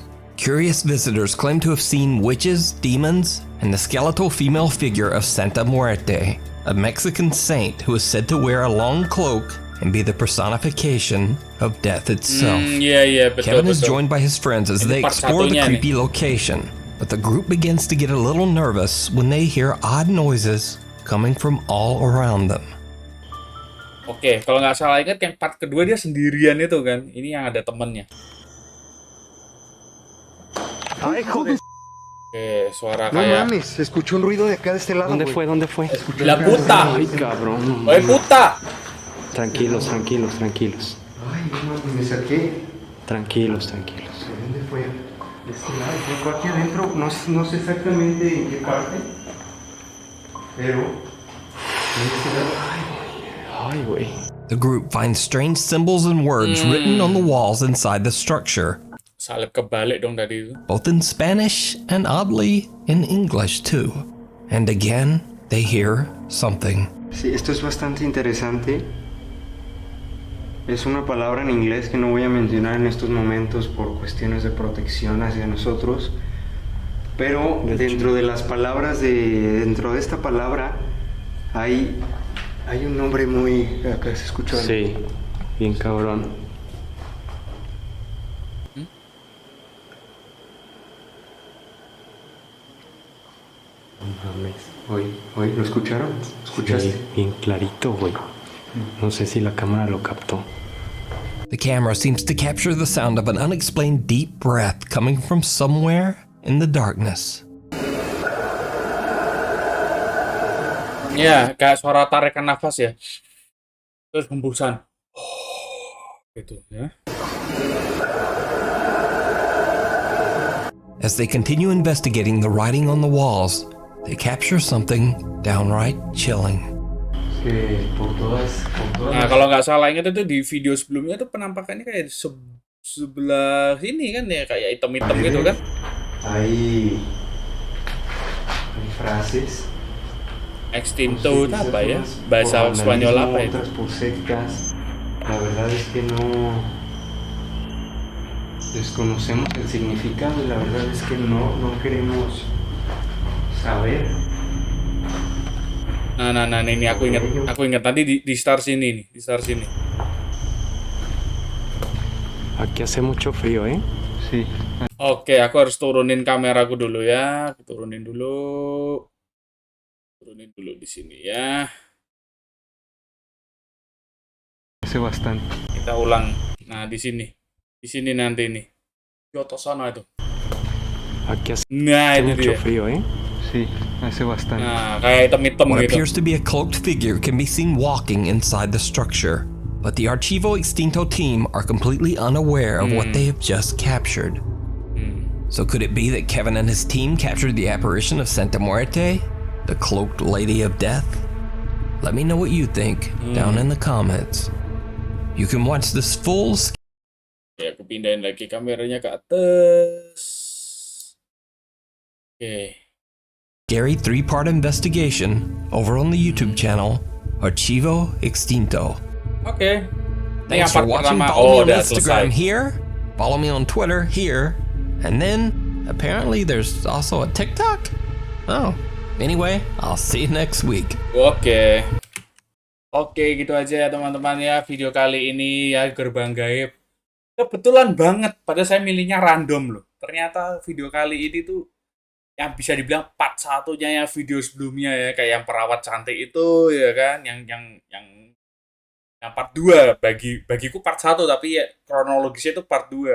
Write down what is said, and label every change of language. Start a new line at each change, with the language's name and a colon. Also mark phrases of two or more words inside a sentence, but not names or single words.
English: Curious visitors claim to have seen witches, demons, and the skeletal female figure of Santa Muerte, a Mexican saint who is said to wear a long cloak and be the personification of death itself.
Indonesian: Iya, betul.
English: Kevin is joined by his friends as they
Indonesian: part
English: explore the
Indonesian: satunya
English: creepy location, but the group begins to get a little nervous when they hear odd noises coming from all around them.
Indonesian: Oke, kalau nggak salah ingat yang part kedua dia sendirian itu kan. Ini yang ada temennya. Oke, suara
Spanish: No
Indonesian: kayak...
Spanish: mames, se escuchó un ruido de acá de este lado. ¿Dónde güey. fue? ¿Dónde fue? La puta! Ay, cabrón. no ¡Oye, mames. puta! Tranquilos, tranquilos, tranquilos. Ay, no mames, me saqué. Tranquilos, tranquilos. ¿De dónde fue? De este lado, fue aquí adentro. No sé exactamente en qué parte. Pero. De este lado. Ay, güey.
English: The group finds strange symbols and words written on the walls inside the structure,
Indonesian: Salib kebalik dong tadi itu.
English: both in Spanish and oddly in English too. And again, they hear something.
Spanish: Sí, esto es bastante interesante. Es una palabra en inglés que no voy a mencionar en estos momentos por cuestiones de protección hacia nosotros. Pero dentro de las palabras dentro de esta palabra hay un nombre muy... Acá se escucha. Sí, bien cabrón. mames. Oye, ¿lo escucharon? ¿Escuchaste? Sí, bien clarito, güey. No sé si la cámara lo captó.
English: The camera seems to capture the sound of an unexplained deep breath coming from somewhere in the darkness.
Indonesian: Ya, kayak suara tarikan nafas ya. Terus hembusan. Gitu ya.
English: As they continue investigating the writing on the walls, they capture something downright chilling.
Spanish: Que por todas
Indonesian: Nah, kalau nggak salah ingat itu di video sebelumnya tuh penampakannya kayak sebelah sini kan ya, kayak hitam-hitam gitu kan.
Spanish: hay frases.
Indonesian: Extinto itu apa ya? Bahasa Spanyol apa itu?
Spanish: Otras por sectas. La verdad es que no desconocemos el significado y la verdad es que no queremos saber.
Indonesian: Nah, ini aku ingat tadi di start sini nih, di start sini.
Spanish: Aquí hace mucho frío, ¿eh? Sí.
Indonesian: Oke, aku harus turunin kameraku dulu ya. Aku turunin dulu di sini ya.
Spanish: Hace bastante.
Indonesian: Kita ulang. Nah, di sini nanti nih. Di atas sana itu.
Spanish: Aquí hace
Indonesian: Nah, itu
Spanish: mucho
Indonesian: dia.
Spanish: frío, ¿eh? Sí, hace bastante.
Indonesian: Nah, kayak hitam-hitam
English: What
Indonesian: gitu.
English: appears to be a cloaked figure can be seen walking inside the structure, but the Archivo Extinto team are completely unaware of what they have just captured. So could it be that Kevin and his team captured the apparition of Santa Muerte, the cloaked lady of death? Let me know what you think down in the comments. You can watch this full
Indonesian: Ya, aku pindahin lagi kameranya ke atas. Oke.
English: scary 3-part investigation over on the YouTube channel Archivo Extinto.
Indonesian: Oke. Ini
English: Thanks
Indonesian: yang
English: for
Indonesian: part
English: watching.
Indonesian: pertama.
English: Follow me on
Indonesian: Udah
English: Instagram
Indonesian: selesai.
English: here. Follow me on Twitter here. And then apparently there's also a TikTok. Oh, anyway, I'll see you next week.
Indonesian: Oke. Oke, gitu aja ya teman-teman ya video kali ini ya, gerbang gaib. Kebetulan banget, padahal saya milihnya random loh. Ternyata video kali ini tuh yang bisa dibilang part satunya ya video sebelumnya ya, kayak yang perawat cantik itu ya kan, yang part 2 bagiku part 1 tapi ya kronologisnya itu part 2.